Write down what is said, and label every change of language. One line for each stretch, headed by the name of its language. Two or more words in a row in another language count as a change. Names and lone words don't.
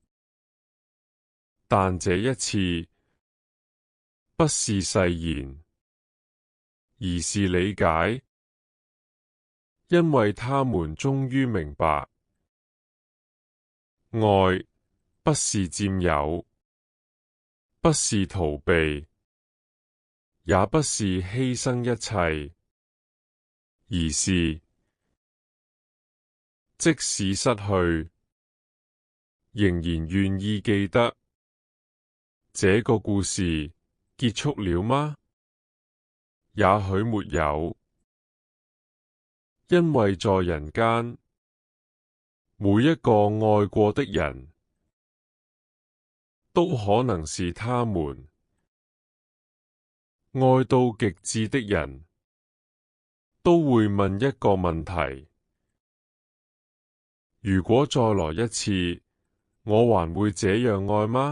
Chinese: 但這一次不是誓言，而是理解，因為他們終於明白，愛不是佔有，不是逃避，也不是犧牲一切，而是即使失去，仍然願意記得。這個故事結束了嗎？也許沒有，因為在人間，每一個愛過的人，都可能是他們愛到極致的人，都會問一個問題：如果再來一次，我還會這樣愛嗎？